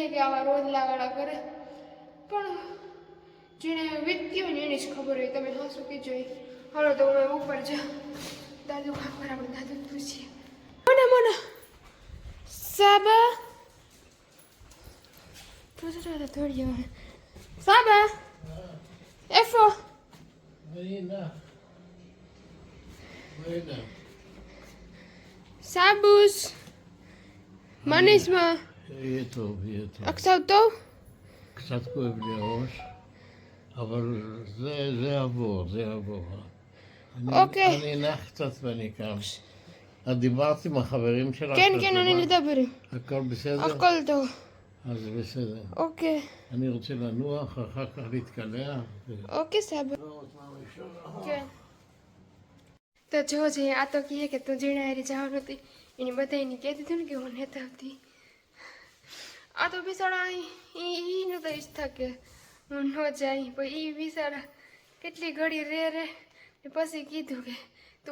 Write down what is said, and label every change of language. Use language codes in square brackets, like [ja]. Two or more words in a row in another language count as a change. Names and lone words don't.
[gu] કે આવા રોજ લાગાડા કરે પણ જેને વીતતી હોય ને એની જ ખબર હોય તમે હા શું કીધું હોય હાલો તો હું ઉપર જા દાદુ કામ કરે આપણે દાદુ પૂછીએ મને સાબા થોડી સાબા એફો סבוס, [he] מה נשמע? יהיה טוב, יהיה טוב. עכשיו טוב? קצת כואב לי הראש, אבל זה יעבור, זה יעבור. אוקיי. אני אנח קצת ואני קם. את דיברת עם החברים שלך? כן, כן, אני מדבר. הכל בסדר? הכל טוב. אז בסדר. אוקיי. אני רוצה לנוח, אחר כך להתקלח. [gu] ઓકે સાહેબ કે તો જો જે આ તો કહે કે તું જીણારી જવાનું હતી એની બધાને કહી દીધું ને કે હું નથી આવતી આ તો બિસાડા ઈનું તો ઈચ્છા કે હું ન જાય પણ એ બિસાડા કેટલી ઘડી રે ને પછી કીધું કે તું